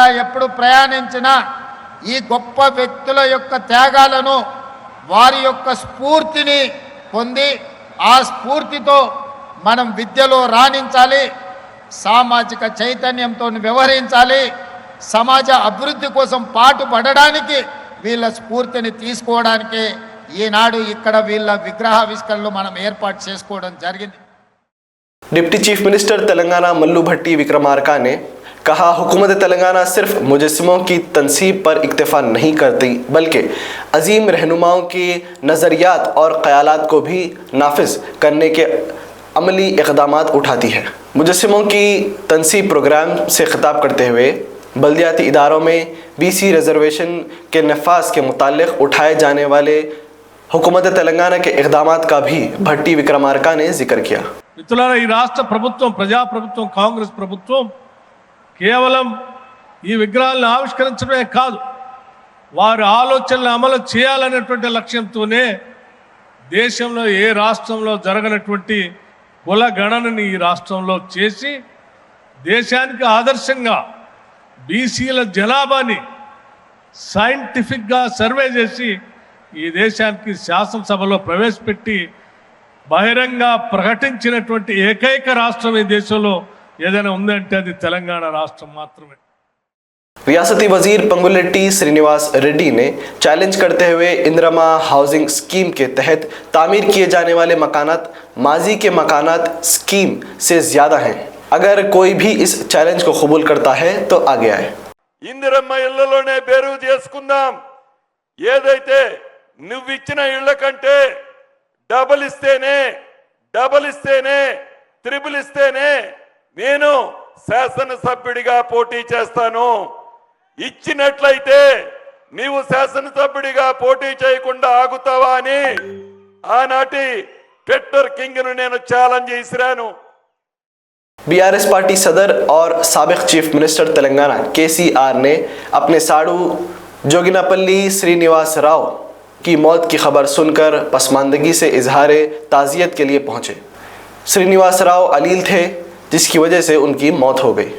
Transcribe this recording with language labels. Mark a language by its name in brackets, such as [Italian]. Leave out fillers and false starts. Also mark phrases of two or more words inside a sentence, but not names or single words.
[Telugu] ఎప్పుడు ప్రయాణించినా ఈ గొప్ప వ్యక్తుల యొక్క త్యాగాలను, వారి యొక్క స్ఫూర్తిని పొంది ఆ స్ఫూర్తితో మనం విద్యలో రాణించాలి, సామాజిక చైతన్యంతో వ్యవహరించాలి, సమాజ అభివృద్ధి కోసం పాటుపడడానికి వీళ్ళ స్ఫూర్తిని తీసుకోవడానికి ఈనాడు ఇక్కడ వీళ్ళ విగ్రహావిష్కరణలు మనం ఏర్పాటు చేసుకోవడం జరిగింది। [English] Deputy Chief Minister [Urdu] تلنگانہ ملو بھٹی وکرمارکا نے کہا، حکومت تلنگانہ صرف مجسموں کی تنصیب پر اکتفا نہیں کرتی بلکہ عظیم رہنماؤں کی نظریات اور خیالات کو بھی نافذ کرنے کے عملی اقدامات اٹھاتی ہے. مجسموں کی تنصیب پروگرام سے خطاب کرتے ہوئے بلدیاتی اداروں میں [English] BC reservation [Urdu] کے نفاذ کے متعلق اٹھائے جانے والے حکومت تلنگانہ کے اقدامات کا بھی بھٹی وکرمارکا نے ذکر کیا. [Telugu] మిత్రులారా, ఈ రాష్ట్ర ప్రభుత్వం, ప్రజాప్రభుత్వం, కాంగ్రెస్ ప్రభుత్వం కేవలం ఈ విగ్రహాలను ఆవిష్కరించడమే కాదు, వారి ఆలోచనలు అమలు చేయాలనేటువంటి లక్ష్యంతోనే దేశంలో ఏ రాష్ట్రంలో జరగనటువంటి కుల గణనని ఈ రాష్ట్రంలో చేసి దేశానికి ఆదర్శంగా బీసీల జనాభాని సైంటిఫిక్గా సర్వే చేసి ఈ దేశానికి శాసనసభలో ప్రవేశపెట్టి బహిరంగ ప్రకటించినటువంటి ఏకైక రాష్ట్రం ఈ దేశంలో ఏదైనా ఉందంటే అది తెలంగాణ రాష్ట్రం మాత్రమే। [Urdu] ریاستی وزیر پنگولیٹی سرینواس ریڈی نے چیلنج کرتے ہوئے اندرا [English] housing scheme [Urdu] کے تحت تعمیر کیے جانے والے مکانات ماضی کے مکانات اسکیم سے زیادہ ہیں. اگر کوئی بھی اس چیلنج کو قبول کرتا ہے تو آگے آئے. [Telugu] ఇందిరమ్మ ఇళ్లలోనే బేరు చేసుకుందాం, ఏదైతే నువ్వు ఇచ్చిన ఇళ్ల కంటే డబుల్ ఇస్తేనే త్రిబుల్ ఇస్తేనే నేను శాసనసభ్యుడిగా పోటీ చేస్తాను, ఇచ్చినట్లయితే నీవు శాసనసభ్యుడిగా పోటీ చేయకుండా ఆగుతావా అని ఆనాటి [English] Twitter king [Telugu] నేను ఛాలెంజ్ చేసిరాను। [Urdu] بی آر ایس پارٹی صدر اور سابق [English] chief minister [Urdu] تلنگانہ KCR نے اپنے ساڑو جوگیناپلی سرینواس راؤ کی موت کی خبر سن کر پسماندگی سے اظہار تعزیت کے لیے پہنچے. سرینواس راؤ علیل تھے جس کی وجہ سے ان کی موت ہو گئی.